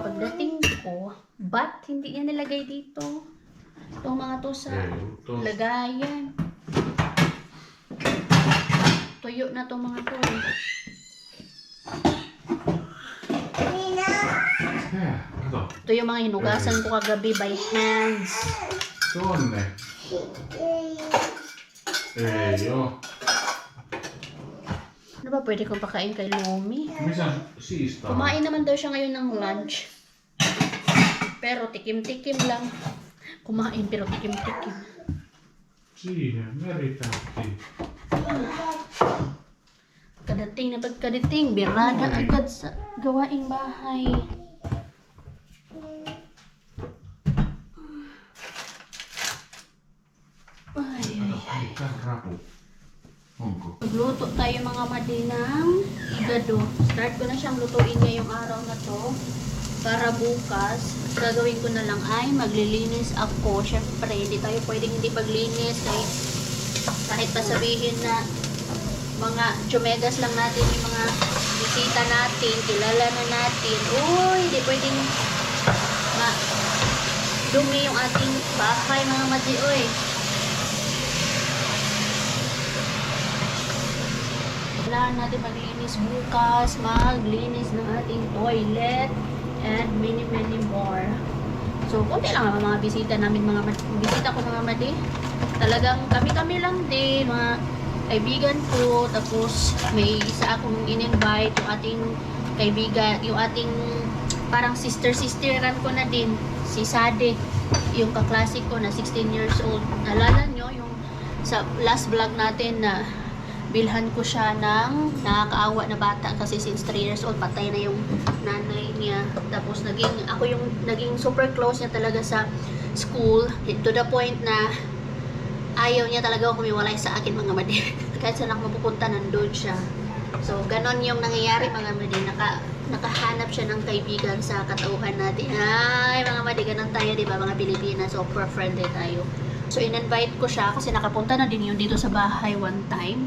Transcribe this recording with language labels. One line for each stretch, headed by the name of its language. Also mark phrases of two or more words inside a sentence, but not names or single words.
Filipino: Pagdating ko, but hindi niya nilagay dito. Itong mga to sa Ito. lagayan. Tuyo na itong mga to. Nina. Kato. Ito yung mga hinugasan ko kagabi
English: by hands.
Finnish: Tuonne. Ei oo.
Filipino: Ano ba pwede kong pakain kay Lumi?
Finnish: Missä siistaa?
Filipino: Kumain naman daw siya ngayon ng lunch. Pero tikim-tikim lang. Kumain pero tikim-tikim.
Finnish: Siihen meritähti.
Filipino: Kadating na pagkadating, birada agad sa gawaing bahay. Ay, ay.
Finnish: Ai, tää rapu. Onko?
Filipino: Magluto tayo mga madinang igado. Start ko na siyang lutuin ngayong araw na to. Para bukas, gagawin ko na lang ay maglilinis ako. Syempre, hindi tayo pwedeng hindi paglinis kahit pa sabihin na mga chumegas lang natin yung mga bisita natin, kilala na natin. Uy, hindi pwedeng dumi yung ating bahay mga madi. Uy. Kailangan natin maglinis bukas, maglinis ng ating toilet,
English: and many more.
Filipino: So, konti lang ang mga bisita namin, bisita ko mga madi. Talagang kami lang din, mga kaibigan ko. Tapos, may isa akong in-invite, yung ating kaibigan, yung ating parang sister-sisteran ko na din, si Sade, yung kaklase ko na
English: 16 years old.
Filipino: Nalala nyo, yung sa
English: last vlog
Filipino: natin na bilhan ko siya ng nakakaawa na bata kasi since
English: 3 years old
Filipino: patay na yung nanay niya. Tapos ako yung naging
English: super close
Filipino: niya talaga sa school,
English: to the point
Filipino: na ayaw niya talaga humiwalay sa akin mga madi. Kahit saan ako mapupunta nandun siya. So ganon yung nangyayari mga madi. Nakahanap siya ng kaibigan sa katauhan natin. Ay mga madi, ganon tayo diba mga Pilipinas,
English: super friendly
Filipino: tayo. So, in-invite ko siya kasi nakapunta na din yun dito sa bahay
English: one time.